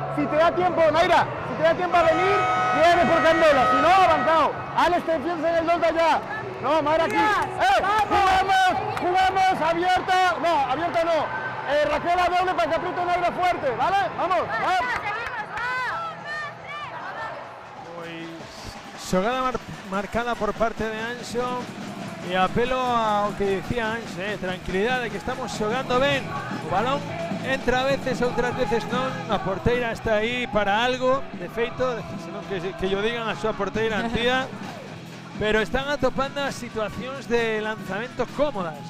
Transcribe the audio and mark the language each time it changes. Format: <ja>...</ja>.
<es>Si te da tiempo, Naira, si te da tiempo a venir, viene por Candela, si no, avanzado. Alex, te defiendes en el 2 de allá. No, Mara aquí. Jugamos, abierta no. Raquel a doble para que apriete Naira fuerte, ¿vale? Vamos.</es> <gl>Pois xogada marcada por parte de Anxo. E apelo ao que dicía Anxo, tranquilidade, que estamos xogando ben. O balón entra a veces, outras veces non. A porteira está aí para algo, de feito, senón que yo digan a súa porteira Antía. Pero están atopando as situacións de lanzamento cómodas.</gl>